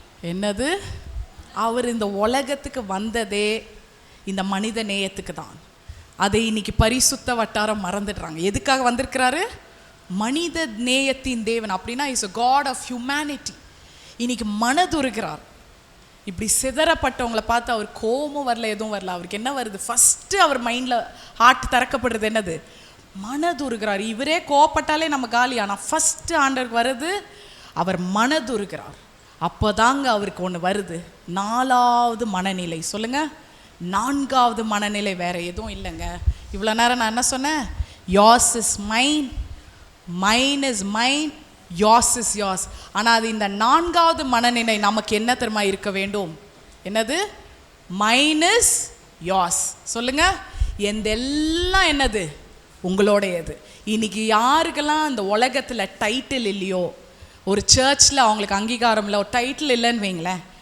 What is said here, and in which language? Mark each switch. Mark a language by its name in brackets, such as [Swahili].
[Tamil] என்னது? அவர் இந்த உலகத்துக்கு வந்ததே இந்த மனித நேயத்துக்கு தான். அதை இன்னைக்கு பரிசுத்த வட்டாரம் மறந்துடுறாங்க. எதுக்காக வந்திருக்கிறாரு? மனித நேயத்தின் தேவன். அப்படின்னா [English] Is a God of humanity. [Tamil] இன்னைக்கு மனதுருகிறார். இப்படி சிதறப்பட்டவங்களை பார்த்து அவர் கோபமும் வரல, எதுவும் வரல. அவருக்கு என்ன வருது? ஃபஸ்ட்டு அவர் மைண்டில் ஹார்ட் திறக்கப்படுறது என்னது? மனதுருகிறார். இவரே கோவப்பட்டாலே நம்ம காலி. ஆனால் ஃபஸ்ட்டு ஆண்டவருக்கு வருது, அவர் மனதுருகிறார். அப்போ தாங்க அவருக்கு ஒன்று வருது, 4வது மனநிலை. சொல்லுங்கள், 4வது மனநிலை. வேறு எதுவும் இல்லைங்க. இவ்வளோ நேரம் நான் என்ன சொன்னேன்? [English] yours is mine, mine is mine, yours is yours. [Tamil] ஆனால் அது இந்த 4வது மனநிலை நமக்கு என்ன தெரியுமா இருக்க வேண்டும்? என்னது? [English] mine is yours. [Tamil] சொல்லுங்கள், எந்தெல்லாம் என்னது? உங்களோடையது. இன்னைக்கு யாருக்கெல்லாம் இந்த உலகத்தில் டைட்டில் இல்லையோ, ஒரு சர்ச்சில் அவங்களுக்கு அங்கீகாரம் இல்லை, ஒரு டைட்டில் இல்லைன்னு வைங்களேன்.